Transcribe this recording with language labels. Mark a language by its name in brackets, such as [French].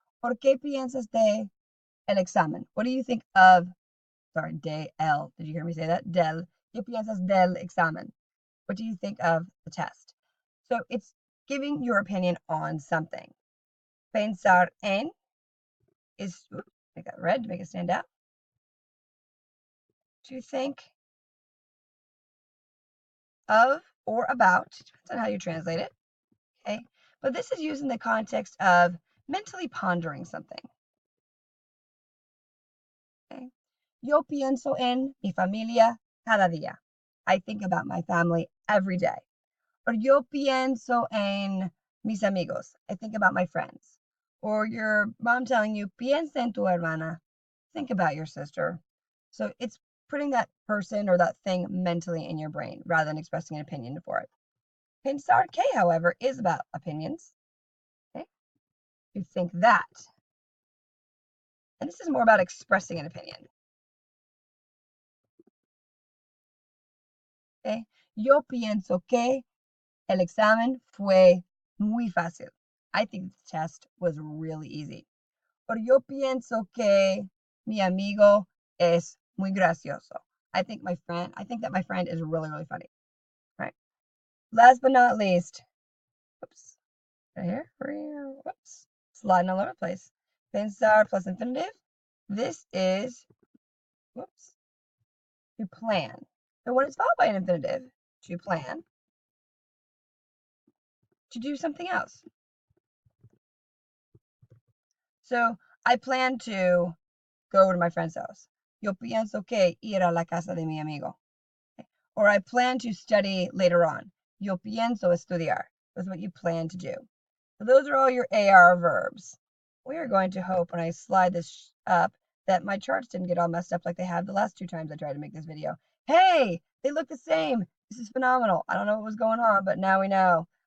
[Spanish] ¿Por qué piensas de el examen? [English] What do you think of, sorry, [Spanish] de el, [English] did you hear me say that? Del. [Spanish] ¿Qué piensas del examen? [English] What do you think of the test? So it's giving your opinion on something. [Spanish] Pensar en [English] is, oops, make that red to make it stand out. To think of or about, depends on how you translate it, okay? But this is used in the context of mentally pondering something, okay? [Spanish] Yo pienso en mi familia cada día. [English] I think about my family every day. [Spanish] Or yo pienso en mis amigos. [English] I think about my friends. Or your mom telling you, [Spanish] piensa en tu hermana. [English] Think about your sister. So it's putting that person or that thing mentally in your brain rather than expressing an opinion for it. [Spanish] Pensar que, [English] however, is about opinions. Okay? you think that. And this is more about expressing an opinion. Okay? [Spanish] Yo pienso que el examen fue muy fácil. [English] I think the test was really easy. [Spanish] Or yo pienso que mi amigo es muy gracioso. [English] I think that my friend is really, really funny. Right. Last but not least, whoops, right here, whoops, sliding all over the place. Pensar plus infinitive. This is, whoops, to plan. And when it's followed by an infinitive, to plan, to do something else. So I plan to go over to my friend's house. [Spanish] Yo pienso que ir a la casa de mi amigo. [English] Or I plan to study later on. [Spanish] Yo pienso estudiar. [English] That's what you plan to do. So those are all your AR verbs. We are going to hope when I slide this up that my charts didn't get all messed up like they have the last 2 times I tried to make this video. Hey, they look the same. This is phenomenal. I don't know what was going on, but now we know.